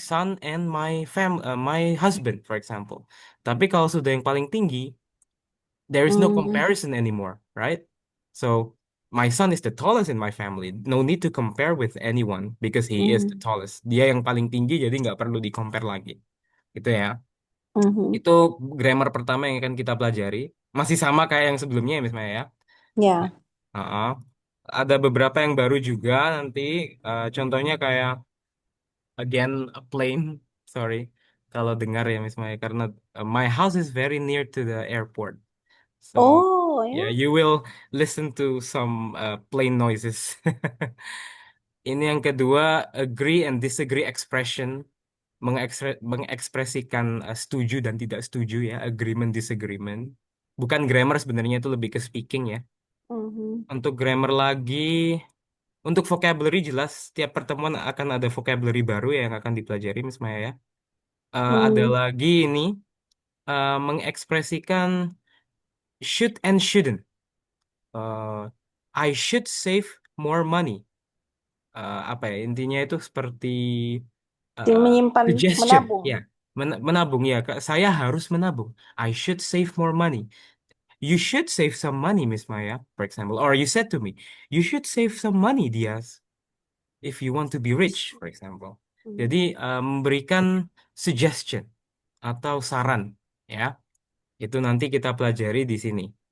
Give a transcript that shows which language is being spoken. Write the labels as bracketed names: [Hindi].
[English] son and my husband, for example. [Indonesian] Tapi kalau sudah yang paling tinggi, [English] there is no Hmm. comparison anymore, right? So my son is the tallest in my family. No need to compare with anyone because he is the Hmm. [Indonesian] tallest. Dia yang paling tinggi, jadi nggak perlu di compare lagi. Gitu ya. Mhm. Itu grammar pertama yang akan kita pelajari. Masih sama kayak yang sebelumnya ya, Miss Maya ya. Ya. Heeh. Ada beberapa yang baru juga nanti. Contohnya kayak [English] again a plane. Sorry [Indonesian] kalau dengar ya [English] Miss Maya [Indonesian] karena [English] my house is very near to the airport. So Oh yeah, ya. you will listen to some plane noises. [Indonesian] Ini yang kedua, [English] agree and disagree expression, [Indonesian] mengekspresikan setuju dan tidak setuju ya, [English] agreement disagreement. [Indonesian] Bukan grammar sebenarnya itu lebih ke speaking ya. Mhm. Untuk grammar lagi, untuk vocabulary jelas setiap pertemuan akan ada vocabulary baru ya yang akan dipelajari Miss Maya ya. Ada Hmm. lagi ini mengekspresikan [English] should and shouldn't. Uh, I should save more money. [Indonesian] Apa ya intinya itu seperti uh, Menyimpan, [English] suggestion [Indonesian] menabung. ya, menabung ya, saya harus menabung. [English] I should save more money. You should save some money, Miss Maya, for example, or you said to me, you should save some money, Diaz, if you want to be rich, for example. Hmm. [Indonesian] Jadi memberikan suggestion atau saran ya, itu nanti kita pelajari di sini.